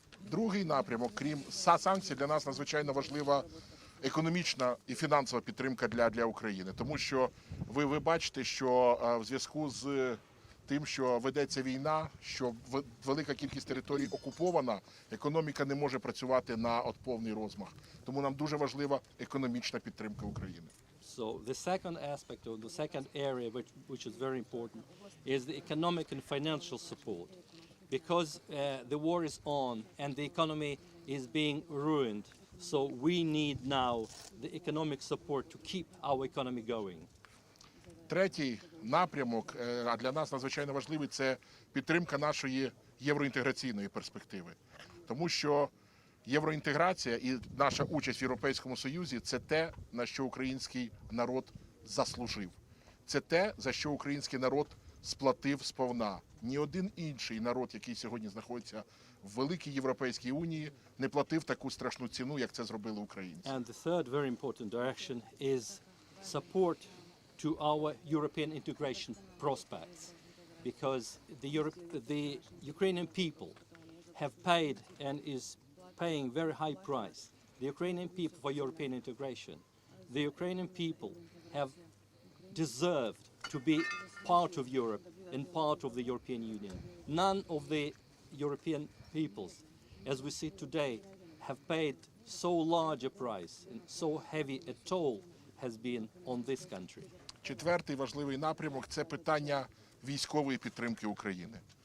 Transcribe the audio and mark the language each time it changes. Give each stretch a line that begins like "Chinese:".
Ukrainian: Другий напрямок, крім санкцій, для нас надзвичайно важлива економічна і фінансова підтримка для України. Тому що ви бачите, що в зв'язку з тим, що ведеться війна, що велика кількість територій окупована, економіка не може працювати на повний розмах. Тому нам дуже важлива економічна підтримка України.
English: So the second aspect or the second area which is very important is the economic and financial support. Because the war is on and the economy is being ruined, so we need now the economic support to keep our economy going.
Ukrainian: Третій напрямок, а для нас надзвичайно важливий, це підтримка нашої євроінтеграційної перспективи. Тому що євроінтеграція і наша участь в Європейському Союзі – це те, на що український народ заслужив. Це те, за що український народ сплатив сповна. Ні один інший народ, який сьогодні знаходиться в великій Європейській Унії, не платив таку страшну ціну, як це зробили українці.
English: And the third very important direction is support to our European integration prospects, because the Ukrainian people have paid and is paying very high price. The Ukrainian people for European integration. The Ukrainian people have deserved to be part of Europe and part of the European Union. None of the European peoples, as we see today, have paid so large a price and so heavy a toll has been on this country.
Ukrainian: Четвертий важливий напрямок – це питання військової підтримки України.